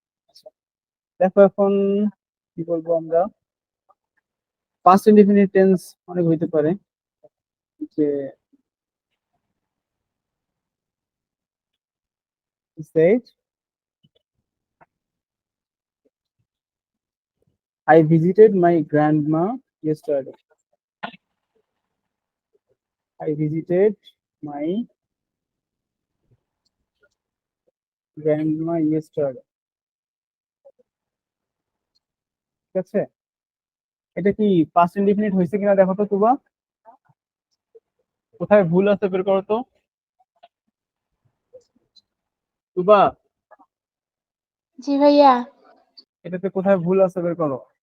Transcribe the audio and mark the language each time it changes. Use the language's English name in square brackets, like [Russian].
[Bangla] আচ্ছা, দেখো এখন কি বলবো আমরা, পাস্ট ইনডিফিনিট টেন্স অনেক হইতে পারে, যে [English] said I visited my grandma yesterday. I visited my grandma yesterday. [Bangla] ঠিক আছে, এটা কি পাস্ট ইনডিফিনিট হয়েছে কিনা দেখো তো তুবা, কোথায় ভুল আছে বের করো তো তুবা, জি ভাইয়া। এটাতে কোথায় ভুল আছে বের করো।